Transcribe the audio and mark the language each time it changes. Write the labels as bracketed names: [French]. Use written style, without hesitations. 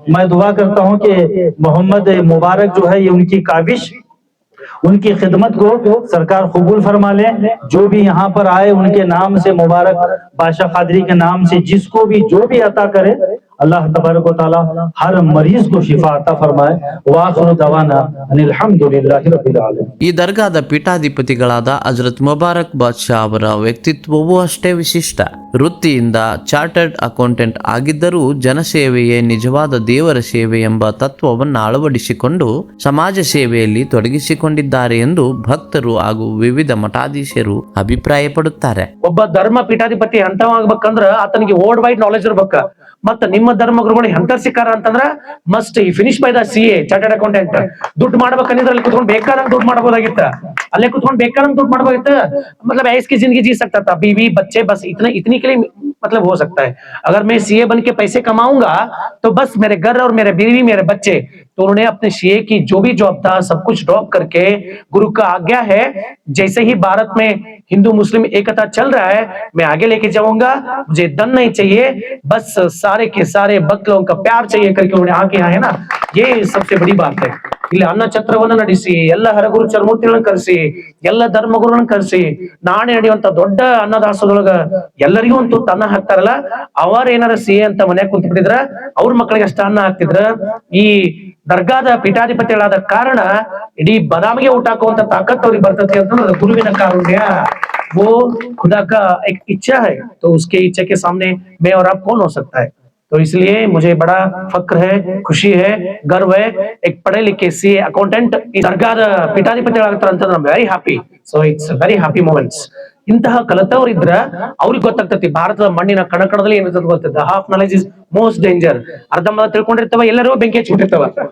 [Hindi] मैं दुआ करता हूँ कि मोहम्मद मुबारक जो है ये उनकी काबिश, उनकी खिदमत को सरकार कबूल फरमा ले। जो भी यहाँ पर आए उनके नाम से मुबारक बादशाह कादरी के नाम से जिसको भी जो भी अता करे अल्लाह तबारक व तआला हर मरीज को शिफा अता फरमाए। [Arabic] वाखिरु दवाना अनिल हम्दुलिल्लाहि रब्बिल आलमीन। [Kannada] ಈ ದರ್ಗಾದ ಪೀಠಾಧಿಪತಿಗಳಾದ ಹಜರತ್ ಮುಬಾರಕ್ ಬಾದ್ಶಾ ಅವರ ವ್ಯಕ್ತಿತ್ವವೂ ಅಷ್ಟೇ ವಿಶಿಷ್ಟ. ವೃತ್ತಿಯಿಂದ ಚಾರ್ಟರ್ಡ್ ಅಕೌಂಟೆಂಟ್ ಆಗಿದ್ದರೂ ಜನಸೇವೆಯೇ ನಿಜವಾದ ದೇವರ ಸೇವೆ ಎಂಬ ತತ್ವವನ್ನು ಅಳವಡಿಸಿಕೊಂಡು ಸಮಾಜ ಸೇವೆಯಲ್ಲಿ ತೊಡಗಿಸಿಕೊಂಡಿದ್ದಾರೆ ಎಂದು ಭಕ್ತರು ಹಾಗೂ ವಿವಿಧ ಮಠಾಧೀಶರು ಅಭಿಪ್ರಾಯಪಡುತ್ತಾರೆ. ಒಬ್ಬ ಧರ್ಮ ಪೀಠಾಧಿಪತಿ ಅಂತವಾಗ್ಬೇಕಂದ್ರ ಆತನಿಗೆ [English] world wide knowledge [Kannada] ಇರ್ಬೇಕ. ಮತ್ತ ನಿಮ್ಮ ಧರ್ಮ ಗುರುಗಳು ಎಂತ ಸಿಕ್ಕಾರ ಅಂತಂದ್ರ [English] Must ಈ finish by the CA chartered accountant. [Kannada] ದುಡ್ಡು ಮಾಡ್ಬೇಕಂದ್ರೆ ಅಲ್ಲಿ ಕುತ್ಕೊಂಡು ಬೇಕಾದಂಗ್ ದುಡ್ಡು ಮಾಡಬಹುದಾಗಿತ್ತ, ಅಲ್ಲೇ ಕುತ್ಕೊಂಡು ಬೇಕಾದಂಗ್ ದುಡ್ಡು ಮಾಡಬಹುದಿತ್ತ. [Hindi] मतलब ऐस की जिंदगी जी सकता था, बीवी बच्चे बस इतनी के लिए मतलब हो सकता है। अगर मैं CA बन के पैसे कमाऊंगा तो बस मेरे घर और मेरे बीवी मेरे बच्चे, तो उन्होंने अपने CA की जो भी जॉब था सब कुछ ड्रॉप करके, गुरु का आज्ञा है जैसे ही भारत में हिंदू मुस्लिम एकता चल रहा है मैं आगे लेके जाऊंगा, मुझे धन नहीं चाहिए, बस सारे के सारे भक्त लोगों का प्यार चाहिए करके उन्होंने आके आए ना, ये सबसे बड़ी बात है। [Kannada] ಇಲ್ಲಿ ಅನ್ನ ಛತ್ರವನ್ನ ನಡೆಸಿ ಎಲ್ಲ ಹರಗುರು ಚರ್ಮೂರ್ತಿಗಳನ್ನ ಕರೆಸಿ ಎಲ್ಲ ಧರ್ಮಗುರುಗಳನ್ನ ಕರೆಸಿ ನಾಳೆ ನಡೆಯುವಂತ ದೊಡ್ಡ ಅನ್ನದಾಸೋದೊಳಗ ಎಲ್ಲರಿಗೂ ಒಂದು ತುತ್ತು ಅನ್ನ ಹಾಕ್ತಾರಲ್ಲ, ಅವರ ಏನಾರ ಸಿಹಿ ಅಂತ ಮನ್ಯಾಗ ಕುಂತ ಬಿಟ್ಟಿದ್ರ ಅವ್ರ ಮಕ್ಕಳಿಗೆ ಅಷ್ಟ ಅನ್ನ ಹಾಕ್ತಿದ್ರ. ಈ ದರ್ಗಾದ ಪೀಠಾಧಿಪತಿಗಳಾದ ಕಾರಣ ಇಡೀ ಬದಾಮಿಗೆ ಊಟ ಹಾಕುವಂತ ತಾಕತ್ ಅವ್ರಿಗೆ ಬರ್ತದೆ ಅಂತಂದ್ರೆ ಅದು ಗುರುವಿನ ಕಾರುಣ್ಯ. [Hindi] वो खुदा का एक इच्छा है, तो उसके इच्छा के सामने मैं और आप कौन हो सकता है? तो इसलिए मुझे बड़ा फक्र है, खुशी है, गर्व है. एक पढ़े लिखे सी अकाउंटेंट दरगाದ [Kannada] ಪೀಠಾಧಿಪತಿಗಳಾಗ್ತಾರೆ ಅಂತ [English] I very happy. So it's very happy moments. [Kannada] ಇಂತಹ ಕಲಿತವ್ರು ಇದ್ರ ಅವ್ರಿಗೆ ಗೊತ್ತಾಗ್ತತಿ ಭಾರತದ ಮಣ್ಣಿನ ಕಣಕಣದಲ್ಲಿ ಏನಿರ್ತದೆ ಗೊತ್ತಿದ್ದ. [English] Half knowledge is most danger. [Kannada] ಅರ್ಧಂಬರ್ಧ ತಿಳ್ಕೊಂಡಿರ್ತಾವ, ಎಲ್ಲರೂ ಬೆಂಕಿ ಹಚ್ಚಿಬಿಟ್ಟಿರ್ತಾವ.